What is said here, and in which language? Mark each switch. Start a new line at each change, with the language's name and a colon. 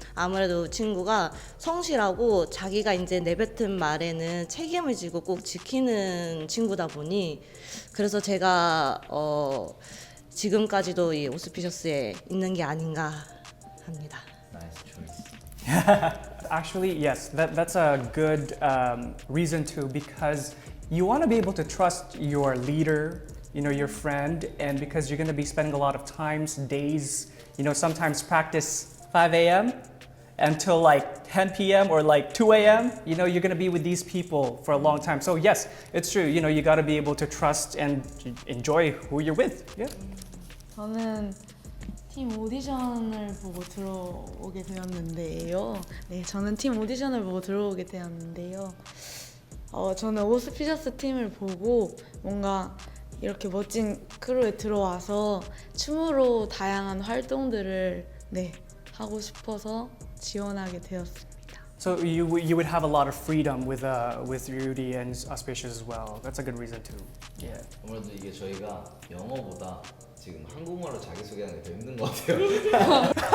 Korean: 아무래도 친구가 성실하고 자기가 이제 내뱉은 말에는 책임을 지고 꼭 지키는 친구다 보니 그래서 제가 지금까지도 이 오스피셔스에 있는 게 아닌가 합니다.
English: Nice choice. Actually, yes, that's a good reason to, because you want to be able to trust your leader, your friend, and because you're going to be spending a lot of times, days, sometimes practice 5 a.m. until like 10 p.m. or like 2 a.m. You're going to be with these people for a long time. So yes, it's true. You got to be able to trust and enjoy who you're with. Yeah.
Korean: 저는 팀 오디션을 보고 들어오게 되었는데요. 네, 저는 팀 오디션을 보고 들어오게 되었는데요. 저는 오스피셔스 팀을 보고 뭔가 이렇게 멋진 크루에 들어와서 춤으로 다양한 활동들을 하고 싶어서 지원하게 되었습니다.
English: So you would have a lot of freedom with Rudy and Auspicious as well. That's a good reason too. Yeah.
Korean: 아무래도 이게 저희가 영어보다 지금 한국말로 자기소개하는 게 더 힘든 것 같아요.